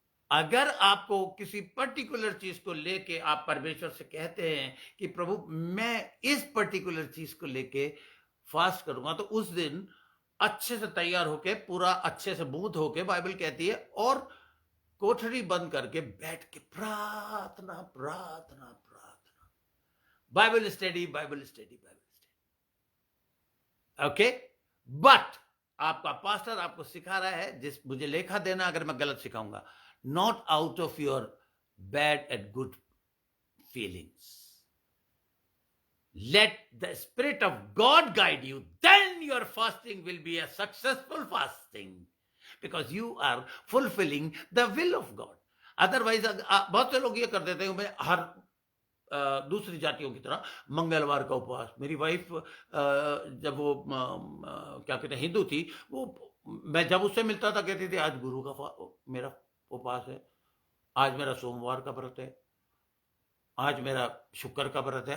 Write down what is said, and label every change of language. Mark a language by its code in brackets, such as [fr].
[hi] अगर आपको किसी पर्टिकुलर चीज को लेके आप परमेश्वर से कहते हैं कि प्रभु मैं इस पर्टिकुलर चीज को लेके फास्ट करूंगा, तो उस दिन अच्छे से तैयार होके, पूरा अच्छे से बूथ होके, बाइबल कहती है, और कोठरी बंद करके बैठ के प्रार्थना प्रार्थना प्रार्थना, Bible study Bible study Bible study. Okay, but आपका पास्टर आपको सिखा रहा है, जिस मुझे लेखा देना अगर मैं गलत सिखाऊंगा, [en] not out of your bad and good feelings. Let the Spirit of God guide you, then your fasting will be a successful fasting because you are fulfilling the will of God. Otherwise, [hi] बहुत से लोग ये कर देते हैं, मैं हर दूसरी जातियों की तरह मंगलवार का उपवास। मेरी वाइफ जब वो क्या कहते हैं हिंदू थी, वो मैं जब उससे मिलता था कहती थी आज गुरु का मेरा उपवास है, आज मेरा सोमवार का व्रत है, आज मेरा शुक्र का व्रत है।